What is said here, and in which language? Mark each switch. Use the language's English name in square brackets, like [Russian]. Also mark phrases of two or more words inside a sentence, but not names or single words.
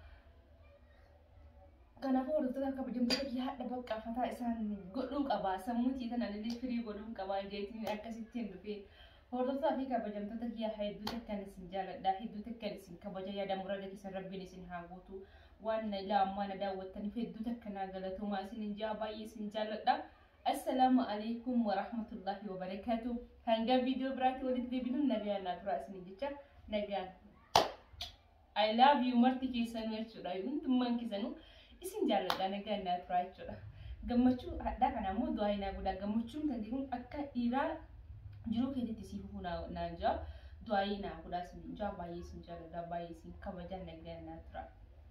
[Oromo] kanaafuu hordoftoota kabajamtoota kiyya hadha bakka fataa isaan godhuu qaba sammuutii tanaan illee firii godhuu qaba jeetini akkasittiin dhufee hordoftoota fi kabajamtoota kiyya hedduu takkaan isin jaalladha hedduu takkaan isin kabaja yaada murada keessan rabbiin isin haa guutu waan laammaana daawwattaniif hedduu takkaan galatoomaa isin jaa baay'ee isin jaalladha [Arabic] السلام عليكم ورحمة الله وبركاته [Oromo] hanga video biraatti walitti deebinuun nagaan naturaa isin jecha nagaan [English] I love you [Oromo] marti keessanuu jechuudha hundummaan keessanuu isin jaalladha nagaan naturaa jechuudha gammachuu hadhaa kana immoo du'aa inaa godhaa gammachuun kan jedhuun akka dhiiraa jiruu keessatti siif naan jaa du'aa inaa godhaa isin jaa baay'ee isin jaalladha baay'ee isin kabajaa nagaan naturaa